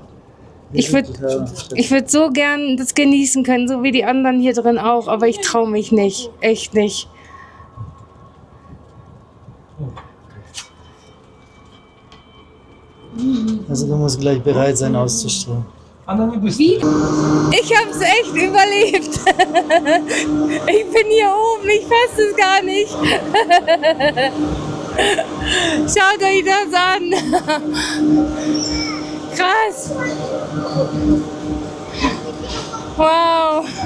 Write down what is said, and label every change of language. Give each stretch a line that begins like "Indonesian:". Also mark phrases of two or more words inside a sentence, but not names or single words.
German: Ich würd so gern das genießen können, so wie die anderen hier drin auch, aber ich traue mich nicht. Echt nicht. Also du musst gleich bereit sein auszustellen.
Russian: Она не быстрая.
German: Ich hab's echt überlebt. Ich bin hier oben, ich fasse es gar nicht. Schaut euch das an. Krass. Wow.